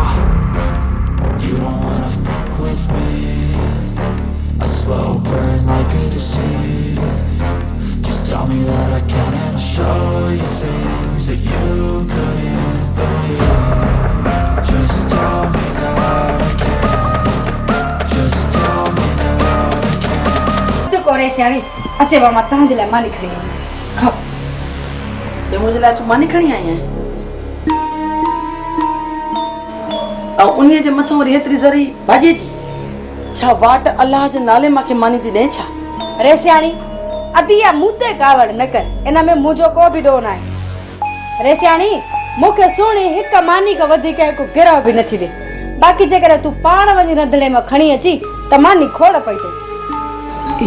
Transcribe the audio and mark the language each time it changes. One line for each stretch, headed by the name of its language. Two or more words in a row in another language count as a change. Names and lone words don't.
English: You don't wanna fuck with me, a slow burn like a disease. Just tell me that I can and I'll show you things that you couldn't believe. Just tell me that I can, just tell me that I can.
Sindhi: तो कोरे सियाणी अचे मां तव्हां जे लाइ मानी खणी आई खाओ ये मुझे लाइ तू मानी खणी आई है और उन्हीअ जे मथां वरी हेतिरी ज़री भाॼीअ जी छा वाट अलाह जे नाले मांखे मानी थी ॾे छा रे सियाणी अदी या मूते कावड़ न कर इन में मुंहिंजो को बि ॾोह न आहे रे सियाणी मूंखे सुहिणी हिकु मानी खां वधीक हिकु गिरह बि नथी ॾे बाक़ी जेकर तूं पाण वञी रंधिणे मां खणी अची त मानी खोड़ पई अथई